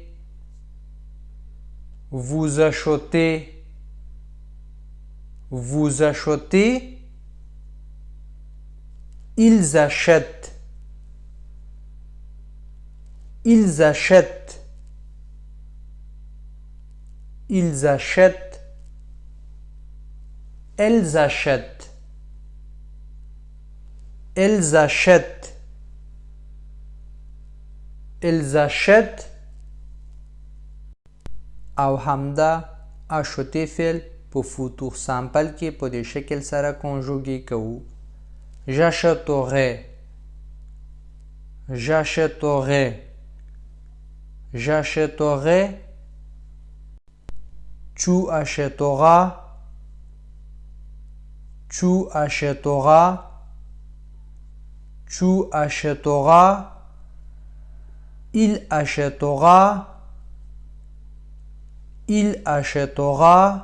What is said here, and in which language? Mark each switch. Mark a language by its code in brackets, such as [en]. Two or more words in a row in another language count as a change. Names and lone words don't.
[fr] vous achetez، vous achetez، ils achètent، ils achètent، ils achètent، elles achètent، elles achètent، elles achètent. [ps] او همدا آشوتی فعل په [fr] futur simple [ps] کې په دې شکل سره کنجوګې کوو. [fr] j'achèterai، j'achèterai، j'achèterai، tu achèteras، tu achèteras، tu achèteras، il achètera، il achètera،